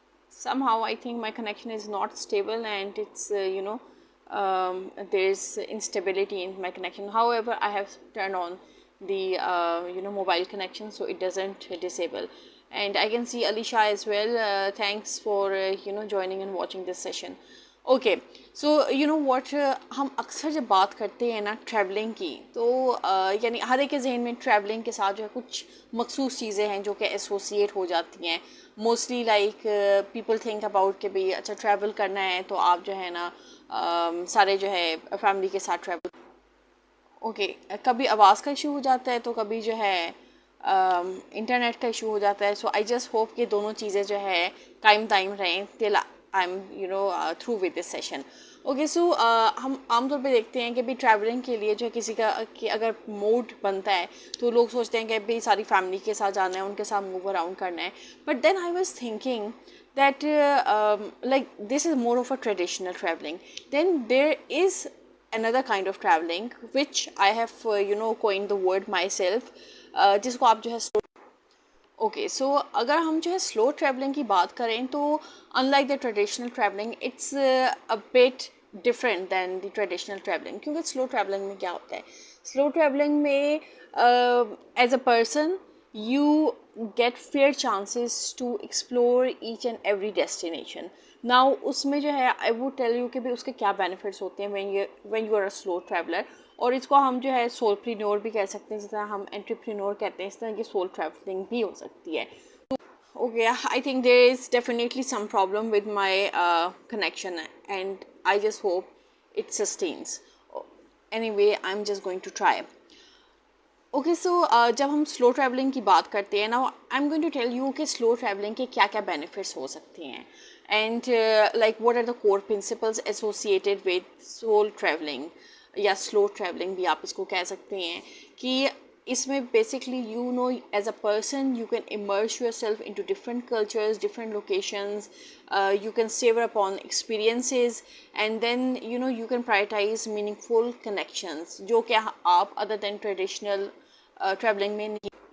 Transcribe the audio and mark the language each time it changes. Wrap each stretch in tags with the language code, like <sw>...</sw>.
<en>Somehow I think my connection is not stable and it's you know, there's instability in my connection. However, I have turned on the you know, mobile connection so it doesn't disable. And I can see Alisha as well. Thanks for you know, joining and watching this session.</en> <hi>Okay so you know what, हम अक्सर जब बात करते हैं ना travelling की, तो यानी हर एक के जहन में ट्रैवलिंग के साथ जो है कुछ मखसूस चीज़ें हैं जो कि एसोसिएट हो जाती हैं.</hi> <en>mostly like people think about</en> <hi>कि भाई अच्छा ट्रैवल करना है तो आप जो है ना सारे जो है फैमिली के साथ ट्रैवल. ओके, कभी आवाज़ का इशू हो जाता है तो कभी जो है इंटरनेट का इशू हो जाता है.</hi> <en>so I just hope</en> <hi>कि दोनों चीज़ें जो है कायम दायम रहें till</hi> <en>I'm you know through with this session. Okay, so</en> <hi>हम आमतौर पे देखते हैं कि भाई ट्रैवलिंग के लिए जो है किसी का कि अगर मूड बनता है तो लोग सोचते हैं कि भाई सारी फैमिली के साथ जाना है, उनके साथ मूव अराउंड करना है.</hi> <en>But then I was thinking that like this is more of a traditional traveling. Then there is another kind of traveling which I have you know coined the word myself,</en> <hi>जिसको आप जो है okay so अगर हम जो है slow travelling की बात करें तो</hi> <en>Unlike the traditional traveling it's a bit different than the traditional traveling.</en> <hi>क्योंकि स्लो ट्रैवलिंग में क्या होता है, स्लो ट्रैवलिंग में</hi> <en>As a person you get fair chances to explore each and every destination. Now</en> <hi>उसमें जो है</hi> <en>I would tell you</en> <hi>कि भाई उसके क्या benefits होते हैं</hi> <en>when you are a slow traveler.</en> <hi>और इसको हम जो है सोलप्रीन्योर भी कह सकते हैं, जिस तरह हम एंटरप्रेन्योर कहते हैं, इस तरह की सोल ट्रैवलिंग भी हो सकती है.</hi> <en>Okay, I think there is definitely some problem with my connection and I just hope it sustains. Anyway, I'm just going to try.</en> <hi>Okay so जब हम स्लो ट्रैवलिंग की बात करते हैं ना,</hi> <en>I am going to tell you</en> <hi>कि slow travelling के क्या क्या बेनिफिट्स हो सकते हैं</hi> <en>and like what are the core principles associated with soul traveling</en> <hi>या स्लो ट्रैवलिंग भी आप इसको कह सकते हैं. कि इसमें basically</hi> <en>you know as a person you can immerse yourself into different cultures, different locations, you can savor upon experiences and then you know you can prioritize meaningful connections</en> <hi>जो कि आप</hi> <en>other than traditional traveling</en> <hi>में नहीं.</hi>